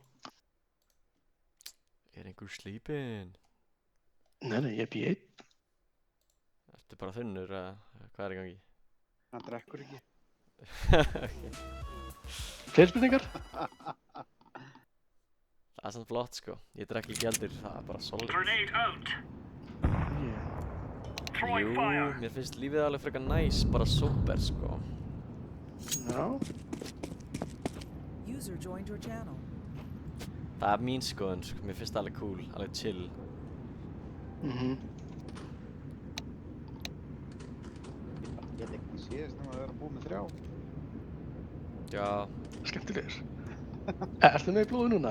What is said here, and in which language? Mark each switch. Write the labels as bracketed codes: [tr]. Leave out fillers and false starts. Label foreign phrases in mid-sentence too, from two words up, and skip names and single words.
[is] Einhver sleeping? Nei, ég bý einn. Ertu bara þunnur eða hvað í gangi? Hann drekkur ekki. Okay. Fleiri spurningar? Það samt flott sko. Ég drekk ekki heldur, það bara solid. [en] Grenade out. [is] Jú, mér finnst lífið alveg frekar næs, bara super sko. Já. [en] User joined your channel. [is] Það mín skoðun sko, mér finnst það alveg cool, alveg chill. Ég held ekki síðast að vera búið með 3. Já. Skemmtilegir. Ertu með í blóði núna?